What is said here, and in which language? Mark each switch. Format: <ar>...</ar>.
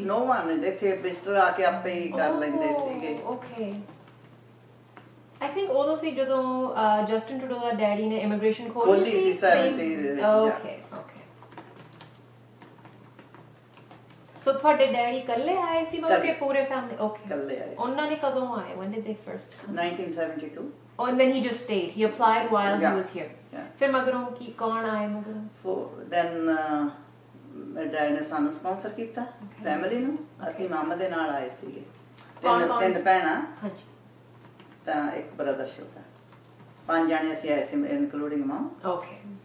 <en>no one,</en> <pa>ਇੱਥੇ visitor ਆ ਕੇ ਆਪੇ ਹੀ ਕਰ ਲੈਂਦੇ ਸੀਗੇ।</pa> <en>Okay. I think</en> <pa>ਉਦੋਂ ਸੀ ਜਦੋਂ ਜਸਟਿਨ ਟਰੂਡੋ ਦਾ ਡੈਡੀ ਨੇ ਇਮੀਗ੍ਰੇਸ਼ਨ ਖੋਲ੍ਹੀ ਸੀ 70 ਦੇ ਵਿੱਚ।</pa> <en>Okay.</en> <pa>So ਤੁਹਾਡੇ ਡੈਡੀ ਇਕੱਲੇ ਆਏ ਸੀ ਮਤਲਬ ਕਿ ਪੂਰੇ ਫੈਮਿਲੀ?</pa> <en>Okay.</en> <pa>ਇਕੱਲੇ ਆਏ ਸੀ। ਉਹਨਾਂ ਨੇ ਕਦੋਂ ਆਏ?</pa> <en>When did they first come? 1972. Oh, and then he just stayed. He applied while he Yeah. was here. Yeah.</en> <pa>ਫਿਰ ਮਗਰੋਂ ਕੀ ਕੌਣ ਆਏ ਮਗਰੋਂ? Then ਮੇਰੇ ਡੈਡ ਨੇ ਸਾਨੂੰ ਸਪਾਂਸਰ ਕੀਤਾ ਫੈਮਿਲੀ ਨੂੰ। ਅਸੀਂ ਮਾਮਾ ਦੇ ਨਾਲ ਆਏ ਸੀਗੇ। ਤਿੰਨ ਭੈਣਾਂ ਹਾਂਜੀ ਤਾਂ ਇੱਕ ਬ੍ਰਦਰ ਛੋਟਾ। 5 ਜਾਣੇ ਅਸੀਂ ਆਏ ਸੀ ਇਨਕਲੂਡਿੰਗ ਮਾਮ।</pa> <en>Okay.</en>